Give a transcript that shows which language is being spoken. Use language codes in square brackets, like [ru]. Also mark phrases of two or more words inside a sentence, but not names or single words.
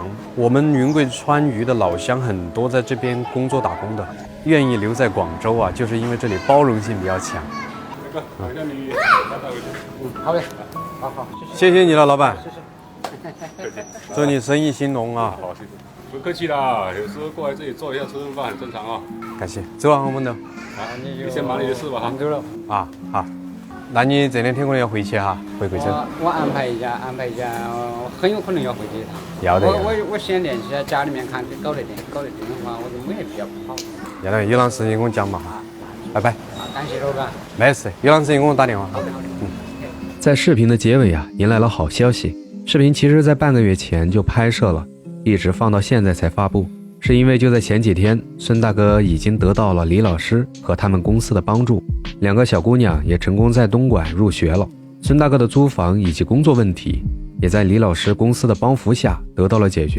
[zh] 我們雲貴川渝的老鄉很多在這邊工作打工的，願意留在廣州啊，就是因為這裡包容性比較強。好的，好，謝謝你了，老闆。祝你生意興隆啊！好，謝謝。不客氣啦，有時候過來這裡坐一下吃頓飯很正常啊。感謝，走啊，我們的。啊，你先忙你的事吧哈。啊，好。那你这2天可能要回去哈，回贵州。我安排一下，我很有可能要回去一趟。要的。我先联系下家里面看搞得定的话，我就没必要跑。要得，有啥事情跟我讲嘛。拜拜。感谢老板。没事，有啥事情给我打电话。在视频的結尾啊，迎來了好消息。視頻其實在半個月前就拍攝了，一直放到現在才發布，是因為就在前幾天，孫大哥已經得到了李老師和他們公司的幫助，2個小姑娘也成功在東莞入學了。孫大哥的租房以及工作問題，也在李老師公司的幫扶下得到了解決。